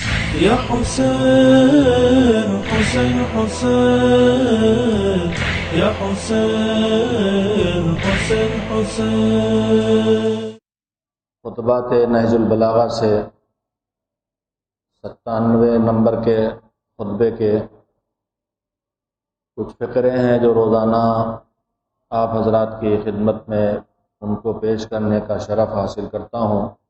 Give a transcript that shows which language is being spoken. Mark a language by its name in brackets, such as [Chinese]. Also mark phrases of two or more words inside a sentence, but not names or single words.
[Urdu] يا حسين حسين حسين يا حسين حسين حسين۔ خطبات نہج البلاغہ سے 97 نمبر کے خطبے کے کچھ فقرے ہیں جو روزانہ آپ حضرات کی خدمت میں ان کو پیش کرنے کا شرف حاصل کرتا ہوں۔